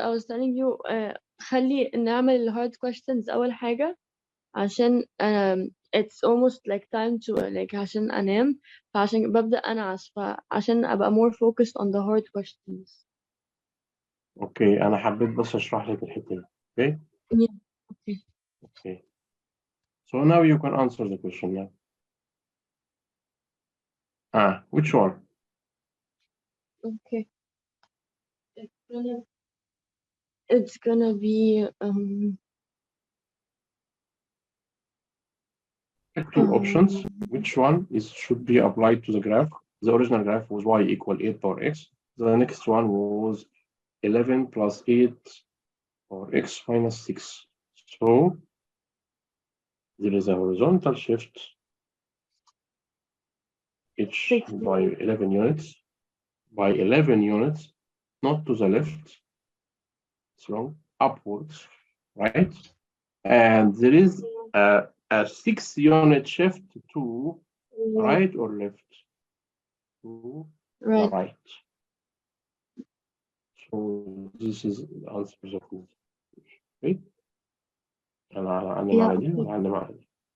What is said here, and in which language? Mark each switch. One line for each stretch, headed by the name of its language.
English: I was telling you
Arabic: خلي نعمل ال
English: hard questions
Arabic: أول حاجة عشان
English: it's almost like time to like
Arabic: عشان أنام فعشان ببدأ أنعس فعشان أبقى
English: more focused on the hard questions.
Arabic: اوكي انا حبيت بس اشرح لك الحته دي. اوكي.
English: Yeah. Okay. Okay. So now you can answer the question now. Which one? Okay. It's gonna be two options. Which one should be applied to the graph? The original graph was y equal 8 power x. The next one was 11 plus 8 power x minus 6. So there is a horizontal shift each by 11 units. By 11 units, not to the left, it's wrong, upwards, right? And there is a 6-unit shift to right or left? To the right. So this is the answer of this. Okay?
Arabic: أنا أعلم على دي وأعلم على دي.